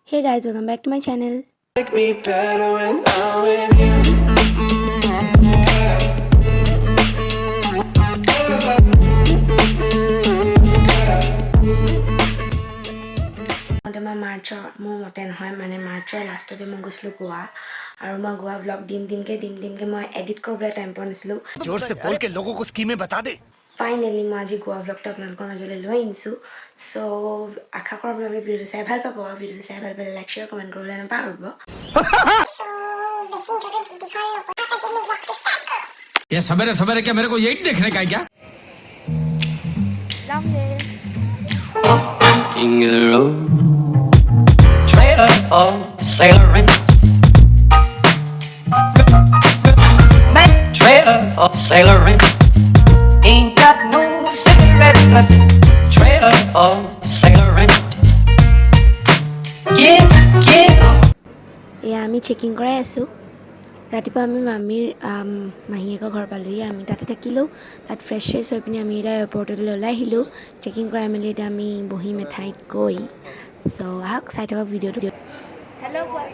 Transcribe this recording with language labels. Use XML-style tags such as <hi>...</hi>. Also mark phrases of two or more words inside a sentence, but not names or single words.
<en>Hey guys, welcome back to my channel. Make me better when I'm with you. My March</en> <as>মোৰ মতে নহয় মানে মাৰ্চৰ লাষ্টতে মই গৈছিলোঁ গোৱা আৰু মই গোৱা ব্লগ দিমকে মই এডিট কৰিবলৈ টাইম পোৱা নাছিলোঁ</as> <hi>जोर से बोल के लोगों को स्कीमें बता दे</hi> <as>ফাইনেলি মই আজি গোৱা ব্লগটো আপোনালোকৰ মাজলৈ লৈ আনিছোঁ চ' আশা কৰোঁ আপোনালোকে ভিডিঅ'টো চাই ভাল পাব ভিডিঅ'টো চাই ভাল পালে</as> <en>like share comment</en> <as>কৰিবলৈ নাপাহৰিব</as> <hi>ये सवेरे सवेरे क्या मेरे को यही देखने का है क्या</hi> <en>King of the road, trailer for sailoring. Trailer for sailoring. Ain't got no cigarettes, but trailer for sailoring. Yeah.</en> <as>এয়া আমি চেকিং কৰাই আছোঁ ৰাতিপুৱা আমি মামীৰ মাহীয়েকৰ ঘৰ পালোঁহি আমি তাতে থাকিলোঁ তাত ফ্ৰেছ হৈ পিনি আমি এতিয়া এয়াৰপৰ্টলৈ ওলাই আহিলোঁ চেকিং কৰাই মেলি এতিয়া আমি বহিম এঠাইত গৈ চ' আহক চাই থাকক ভিডিঅ'টো হেল্ল'</as>